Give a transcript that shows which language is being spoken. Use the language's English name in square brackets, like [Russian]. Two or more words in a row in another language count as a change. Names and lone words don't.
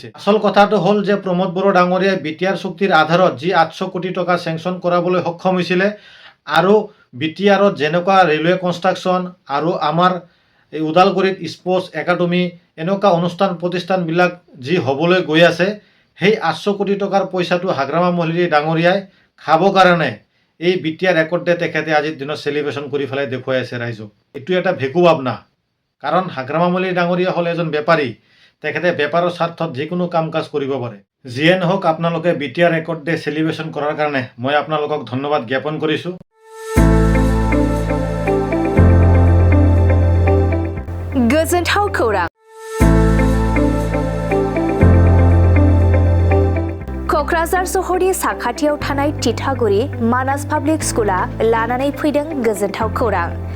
[Assamese] আচল কথাটো হ'ল যে প্ৰমোদ বড়ো ডাঙৰীয়াই বিটিআৰ চুক্তিৰ আধাৰত যি 800 কোটি টকা চেংচন কৰাবলৈ সক্ষম হৈছিলে আৰু বিটিআৰত যেনেকুৱা [English] railway construction [Assamese] আৰু আমাৰ এই ওদালগুৰিত [English] sports academy [Assamese] এনেকুৱা অনুষ্ঠান প্ৰতিষ্ঠানবিলাক যি হ'বলৈ গৈ আছে, সেই 800 কোটি টকাৰ পইচাটো হাগ্ৰামা মহলিৰী ডাঙৰীয়াই খাব কাৰণে এই বিটিআৰ [English] record day [Assamese] তেখেতে আজিৰ দিনত চেলিব্ৰেশ্যন কৰি পেলাই দেখুৱাই আছে ৰাইজক। এইটো এটা ভেকু ভাৱনা। কাৰণ হাগ্ৰামা মহলিৰী ডাঙৰীয়া হ'ল এজন বেপাৰী, তেখেতে বেপাৰৰ স্বাৰ্থত যিকোনো কাম কাজ কৰিব পাৰে। যিয়ে নহওক, আপোনালোকে বিটিআৰ [English] record day [Assamese] চেলিব্ৰেশ্যন কৰাৰ কাৰণে মই আপোনালোকক ধন্যবাদ জ্ঞাপন কৰিছোঁ। [Bodo] गोजोनथाव खौरां। क'क्राझार सहरनि साखाथियाव थानाय तितागुरि मानास पाब्लिक स्कुला लानानै फैदों गोजोनथाव खौरां।